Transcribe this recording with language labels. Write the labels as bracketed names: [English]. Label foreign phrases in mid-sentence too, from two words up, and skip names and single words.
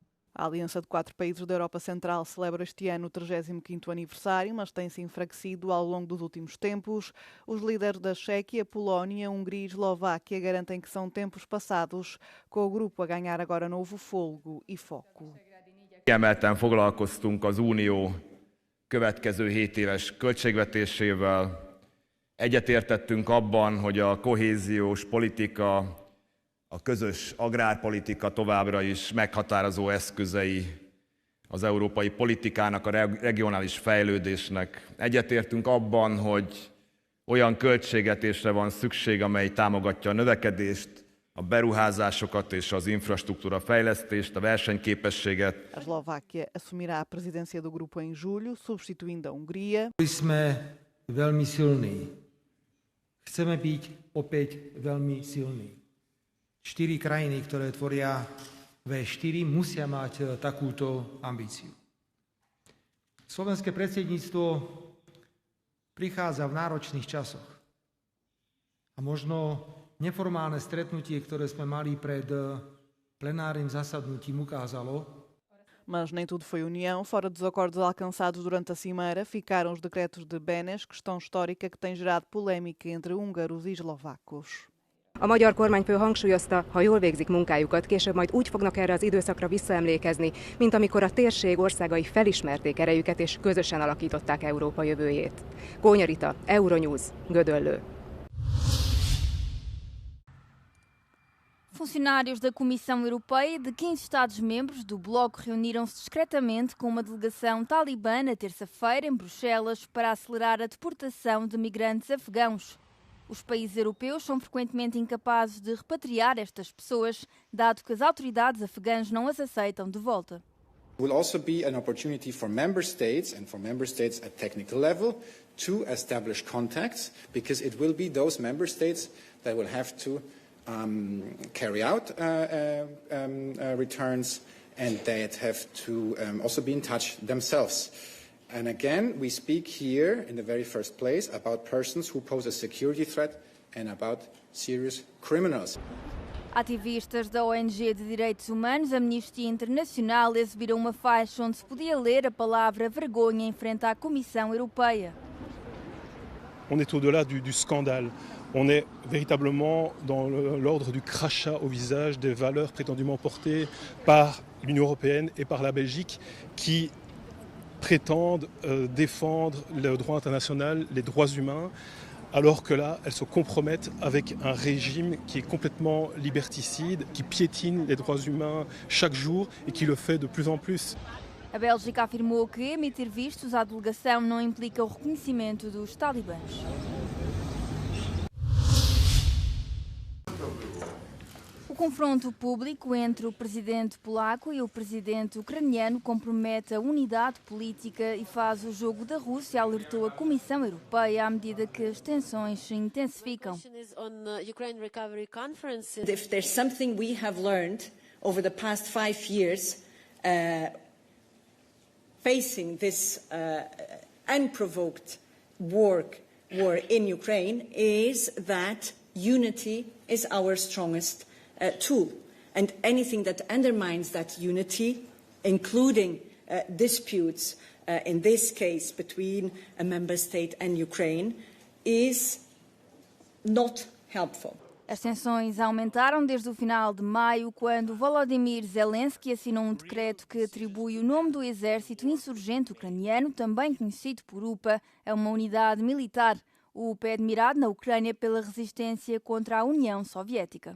[Portuguese] A Aliança de 4 países da Europa Central celebra este ano o 35º aniversário, mas tem-se enfraquecido ao longo dos últimos tempos. Os líderes da Chequia, Polónia, Hungria e Eslováquia garantem que são tempos passados, com o grupo a ganhar agora novo fôlego e foco. [Hungarian] Kiemelten foglalkoztunk az Unió következő 7 éves költségvetésével. Egyetértettünk abban, hogy a kohéziós politika, a közös agrárpolitika továbbra is meghatározó eszközei az európai politikának, a regionális fejlődésnek. Egyetértünk abban, hogy olyan költségvetésre van szükség, amely támogatja a növekedést, a beruházásokat és az infrastruktúra fejlesztést, a versenyképességet. [Portuguese] A Eslováquia assumirá a presidência do grupo em julho, substituindo a Hungria. [Slovak] Sme veľmi silní. Chceme byť opäť veľmi silní. 4 krajiny, ktoré tvoria V4, musia mať takúto ambíciu. Slovenské predsedníctvo prichádza v náročných časoch. A možno neformálne stretnutie, ktoré sme mali pred plenárnym zasadnutím, ukázalo. [Portuguese] Mas nem tudo foi união. Fora dos acordos alcançados durante a cimeira, ficaram os decretos de Benes, questão histórica que tem gerado polémica entre húngaros e eslovacos. [Hungarian] A magyar kormányfő hangsúlyozta, ha jól végzik munkájukat, később majd úgy fognak erre az időszakra visszaemlékezni, mint amikor a térség országai felismerték erejüket és közösen alakították Európa jövőjét. Kónya Rita, Euronews, Gödöllő. [Portuguese] Funcionários da Comissão Europeia e de 15 Estados-membros do Bloco reuniram-se discretamente com uma delegação talibã na terça-feira em Bruxelas para acelerar a deportação de migrantes afegãos. Os países europeus são frequentemente incapazes de repatriar estas pessoas, dado que as autoridades afegãs não as aceitam de volta. [English] It will also be an opportunity for member states and for member states at technical level to establish contacts, because it will be those member states that will have to carry out returns, and that have to also be in touch themselves. And again, we speak here in the very first place about persons who pose a security threat and about serious criminals. [Portuguese] Ativistas da ONG de Direitos Humanos, Amnistia Internacional, exibiram uma faixa onde se podia ler a palavra vergonha em frente à Comissão Europeia. [French] On est au-delà du scandale. On est véritablement dans l'ordre du crachat au visage des valeurs prétendument portées par l'Union européenne et par la Belgique qui prétendent défendre le droit international, les droits humains, alors que là, elles se compromettent avec un régime qui est complètement liberticide, qui piétine les droits humains chaque jour et qui le fait de plus en plus. [Portuguese] A Bélgica afirmou que emitir vistos à delegação não implica o reconhecimento dos talibãs. O confronto público entre o presidente polaco e o presidente ucraniano compromete a unidade política e faz o jogo da Rússia, alertou a Comissão Europeia à medida que as tensões se intensificam. [English] If there's something we have learned over the past 5 years, facing this unprovoked war in Ukraine, is that unity is our strongest tool, and anything that undermines that unity, including disputes, in this case between a member state and Ukraine, is not helpful. [Portuguese] As tensões aumentaram desde o final de maio, quando Volodymyr Zelensky assinou um decreto que atribui o nome do exército insurgente ucraniano, também conhecido por UPA, a uma unidade militar. O UPA é admirado na Ucrânia pela resistência contra a União Soviética.